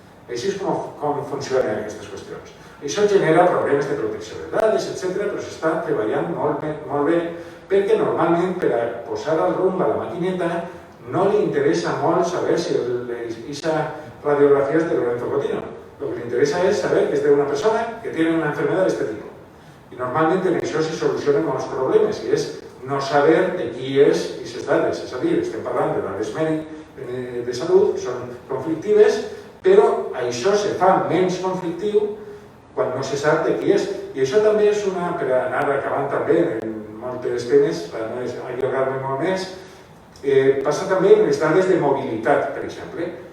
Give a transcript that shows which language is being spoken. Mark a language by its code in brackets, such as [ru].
[ca] Així és com funcionen aquestes qüestions. Això genera problemes de protecció de dades, etc., però s'està treballant molt bé perquè normalment per a posar al rumb a la maquineta no li interessa molt saber si aquesta radiografia és de Lorenzo Cotino. [es] Lo que le interesa es saber que es de una persona que tiene una enfermedad de este tipo. Y normalmente [ca] en això se solucionen molts problemes, i és no saber de qui és aquestes dades. És a dir, estem parlant de dades de salut, que són conflictives, però això se fa menys conflictiu quan no se sap de qui és. I això també és una, per anar acabant també en moltes temes, per no allargar-me molt més, passa també en les dades de mobilitat, per exemple.